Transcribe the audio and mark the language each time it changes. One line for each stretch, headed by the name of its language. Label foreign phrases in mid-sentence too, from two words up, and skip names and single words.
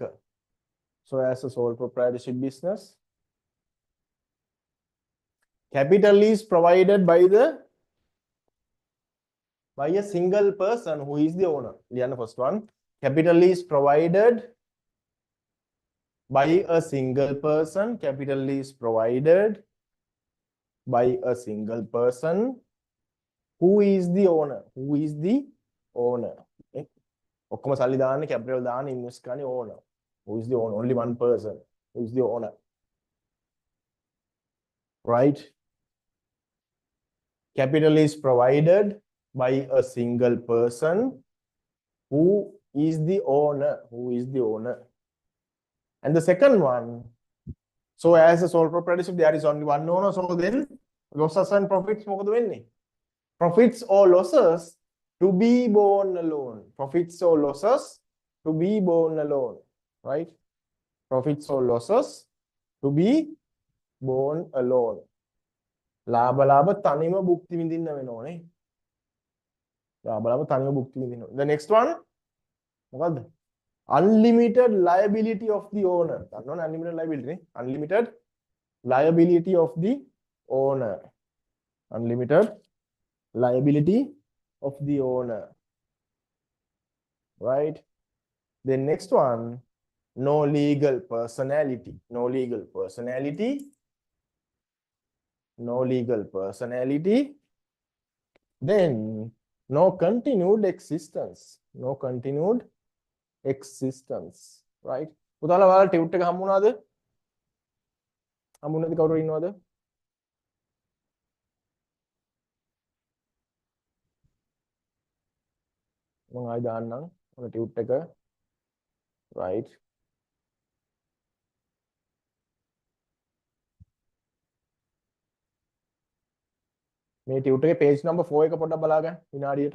English: So as a sole proprietorship business, capital is provided by a single person who is the owner. The first one, capital is provided by a single person. Capital is provided by a single person. Who is the owner? Who is the owner?
Sinhala: ඔක්කොම සල්ලි දාන්න, capital දාන්න, invest කරන්නේ owner.
English: Who is the owner? Only one person. Who is the owner? Right? Capital is provided by a single person. Who is the owner? Who is the owner? And the second one, so as a sole proprietorship, there is only one owner. So then losses and profits
Sinhala: මොකද වෙන්නේ?
English: Profits or losses to be borne alone. Profits or losses to be borne alone. Right? Profits or losses to be borne alone.
Sinhala: ලාභ තනියම භුක්ති විඳින්න වෙනෝනේ. ලාභ තනියම භුක්ති විඳින්න.
English: The next one මොකද්ද? Unlimited liability of the owner.
Sinhala: දන්නවනේ
English: unlimited liability
Sinhala: නේ.
English: Unlimited liability of the owner. Unlimited liability of the owner. Right? Then next one, no legal personality. No legal personality. No legal personality. Then no continued existence. No continued existence. Right?
Sinhala: පුතාලා ඔයාලා ටියුට් එක හම්බුණාද? හම්බුනේ නැති කවුරු ඉන්නවද? මම ආයි දාන්නම් ඔය ටියුට් එක. Right? මේ ටියුට් එකේ
English: page number
Sinhala: 4 එක පොඩ්ඩක් බලාගන්න විනාඩියට.